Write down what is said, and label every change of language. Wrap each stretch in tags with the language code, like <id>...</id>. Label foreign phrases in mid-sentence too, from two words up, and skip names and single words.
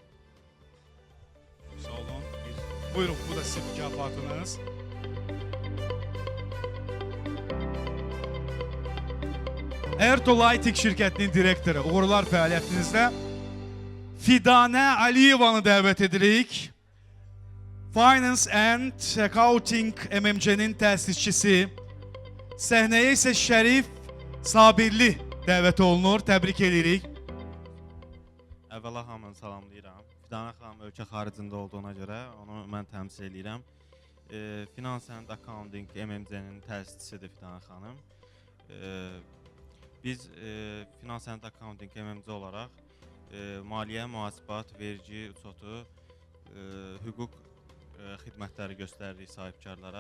<az>Sağ olun. Buyurun, bu da sizin mükafatınız. Erto Lighting şirkətinin direktoru, uğurlar fəaliyyətinizdə Fidanə Aliyevanı dəvət edirik. Finance and Accounting MMC-nin təsisçisi. Səhnəyə isə Şərif Sabirli dəvət olunur. Təbrik edirik. Əvvəla hamını salamlayıram. Fidanə xanım ölkə xaricində olduğuna görə onu mən təmsil edirəm. Finance and Accounting MMC-nin təsisçisidir Fidanə xanım. Biz Finance and Accounting MMC olaraq maliyyə, mühasibat, vergi, uçotu, hüquq xidmətləri göstəririk sahibkarlara.</az>